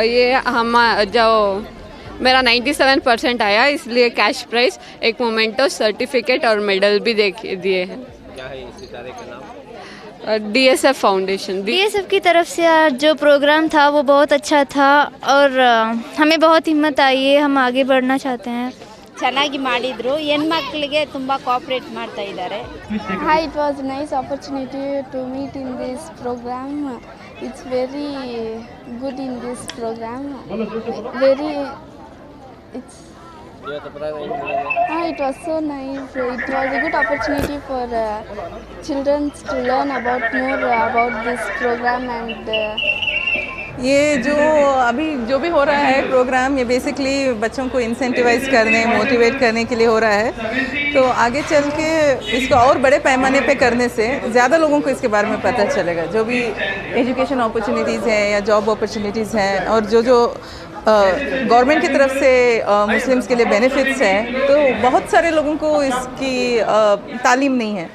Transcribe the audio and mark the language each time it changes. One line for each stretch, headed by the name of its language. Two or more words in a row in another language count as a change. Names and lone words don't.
Hindi: ये हम जो मेरा 97% आया, इसलिए
English: cash prize,
Hindi: एक मोमेंटो, सर्टिफिकेट और मेडल भी दिए हैं। क्या है इस सितारे का नाम? DSF फाउंडेशन। DSF की तरफ से आज जो प्रोग्राम था वो बहुत अच्छा था और हमें बहुत हिम्मत आई है, हम आगे बढ़ना चाहते हैं।
Kannada: ಚೆನ್ನಾಗಿ ಮಾಡಿದ್ರು, ಹೆಣ್ಮಕ್ಳಿಗೆ ತುಂಬ ಕೋಆಪರೇಟ್ ಮಾಡ್ತಾ ಇದ್ದಾರೆ.
English: Hi, it was a nice opportunity to meet in this program. It's very good in this program. It was so nice. It was a good opportunity for children to learn more about this program and
Hindi: ये जो अभी जो भी हो रहा है प्रोग्राम, ये बेसिकली बच्चों को इंसेंटिवाइज करने, मोटिवेट करने के लिए हो रहा है। तो आगे चल के इसको और बड़े पैमाने पे करने से ज़्यादा लोगों को इसके बारे में पता चलेगा। जो भी
English: education opportunities
Hindi: हैं या
English: job opportunities
Hindi: हैं और जो गवर्नमेंट की तरफ से मुस्लिम्स के लिए बेनिफिट्स हैं, तो बहुत सारे लोगों को इसकी तालीम नहीं है।